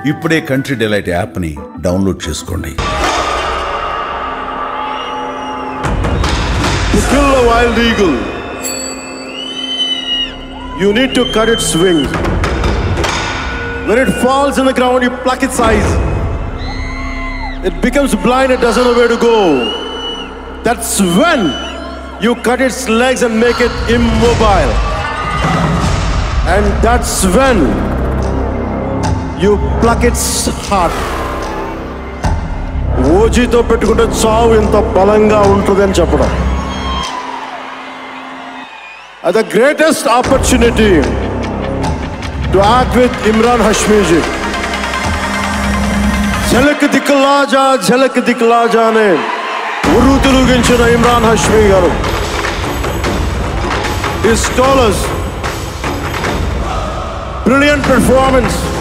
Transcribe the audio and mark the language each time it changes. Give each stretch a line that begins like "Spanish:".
Telugu: ఇప్పుడే country delight app ని download చేసుకోండి.
English: To kill a wild eagle, you need to cut its wings. When it falls in the ground, you pluck its eyes. It becomes blind, it doesn't know where to go. That's when you cut its legs and make it immobile. And that's when you pluck its heart.
Telugu: ఓజీతో పెట్టుకుంటే చావు ఇంత బలంగా ఉంటుంది అని చెప్పడం.
English: The greatest opportunity to act with Imran Hashmi ji.
Telugu: झलक दिखला जा ने ఉర్రు తిరిగించిన ఇమ్రాన్ హష్మీ గారు.
English: His scholars, brilliant performance.